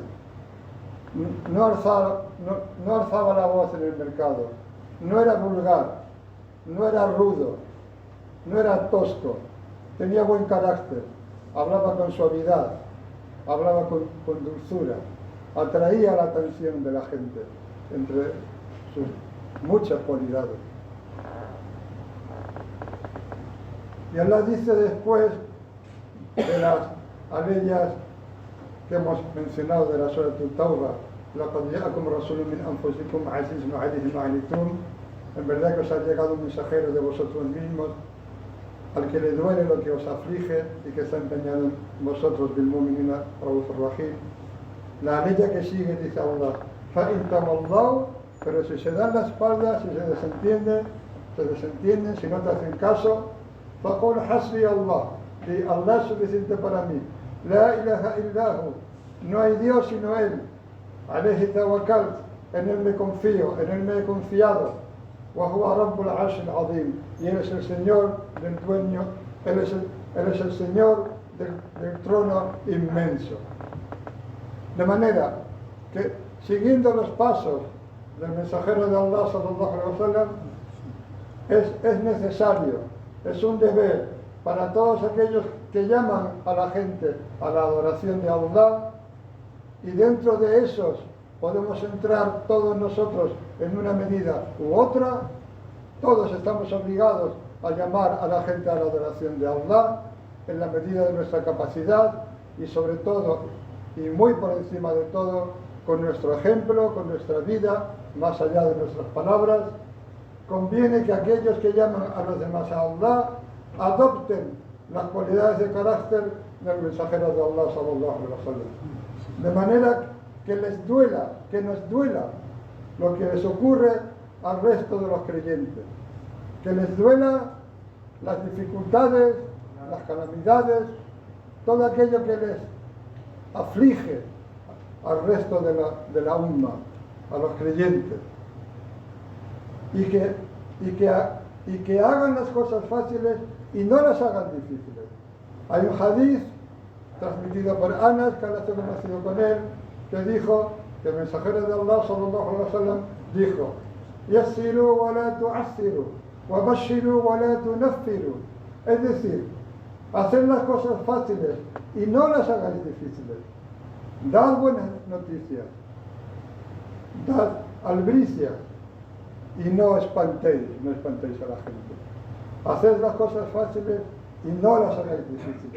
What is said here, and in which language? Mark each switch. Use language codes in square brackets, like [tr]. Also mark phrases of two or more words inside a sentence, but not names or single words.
[es] No alzaba la voz en el mercado, no era vulgar, no era rudo, no era tosco, tenía buen carácter, hablaba con suavidad, hablaba con dulzura, atraía la atención de la gente entre sus muchas cualidades. Y Allah dice después de las aleyas que hemos mencionado de la Surah At-Tawbah, [ar] لَقَدْ جَاءَكُمْ رَسُولٌ مِّنْ أَنفُسِكُمْ عَزِيزٌ عَلَيْهِ مَا عَنِتُّمْ. [es] En verdad que os ha llegado un mensajero de vosotros mismos, al que le duele lo que os aflige y que está empeñado en vosotros, [ar] بِالْمُؤْمِنِينَ رَءُوفٌ رَحِيمٌ. [es] La aleya que sigue dice Allah, [ar] فَإِنْ تَوَلَّوْا, [es] pero si se dan la espalda, si se desentienden, si no te hacen caso, [ar] فَقُلْ حَسْبِيَ اللَّهُ, [es] di Allah es suficiente para mí, [ar] لَا إِلَهَ إِلَّا هُ, [es] no hay Dios sino Él, [ar] عَلَيْهِ تَوَكَّلْتُ, [es] en Él me confío, en Él me he confiado, [ar] وَهُوَ رَبُّ الْعَرْشِ الْعَظِيمِ, [es] y Él es el Señor del dueño, Él es el Señor del trono inmenso. De manera que, siguiendo los pasos del mensajero de Allah, [ar] صلى الله عليه وسلم, [es] es necesario, es un deber para todos aquellos que llaman a la gente a la adoración de Allah, y dentro de esos podemos entrar todos nosotros en una medida u otra. Todos estamos obligados a llamar a la gente a la adoración de Allah en la medida de nuestra capacidad, y sobre todo y muy por encima de todo con nuestro ejemplo, con nuestra vida, más allá de nuestras palabras. Conviene que aquellos que llaman a los demás a Allah adopten las cualidades de carácter del mensajero de Allah, [ar] صلى الله عليه وسلم, [es] de manera que que nos duela lo que les ocurre al resto de los creyentes, que les duela las dificultades, las calamidades, todo aquello que les aflige al resto de la umma, a los creyentes, y que hagan las cosas fáciles y no las hagan difíciles. Hay un hadith transmitido por Anas, que ahora estoy conocido con él, que dijo, que el mensajero de Allah, [ar] صلى الله عليه وسلم, [es] dijo, [ar] يسروا ولا تعسروا وبشروا ولا تنفروا. [es] Es decir, hacer las cosas fáciles y no las hagáis difíciles. Dad buenas noticias, dad albricias y no espantéis a la gente. Haced las cosas fáciles y no las hagáis difíciles.